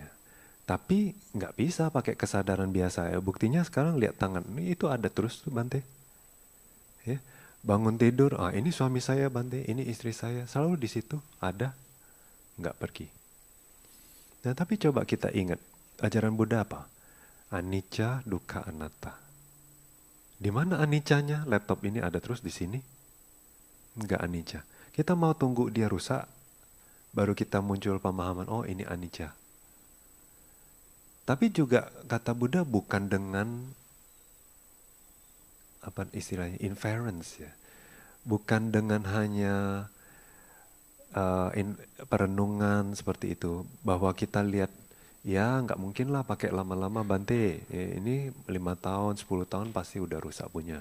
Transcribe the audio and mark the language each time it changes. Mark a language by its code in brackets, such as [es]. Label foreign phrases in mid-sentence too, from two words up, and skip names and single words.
[id] Tapi nggak bisa pakai kesadaran biasa ya. Buktinya sekarang lihat tangan, ini itu ada terus tuh Bante. Ya, bangun tidur, ini suami saya Bante, ini istri saya, selalu di situ ada, nggak pergi. Nah tapi coba kita ingat, ajaran Buddha apa? [pi] Anicca, dukkha, anatta. [id] Di mana anicanya? Laptop ini ada terus di sini. nggak anicca. Kita mau tunggu dia rusak, baru kita muncul pemahaman, oh ini anicca. Tapi juga kata Buddha bukan dengan apa istilahnya inference ya, bukan dengan hanya perenungan seperti itu, bahwa kita lihat ya nggak mungkin lah pakai lama-lama Bante, ini 5 tahun 10 tahun pasti udah rusak punya.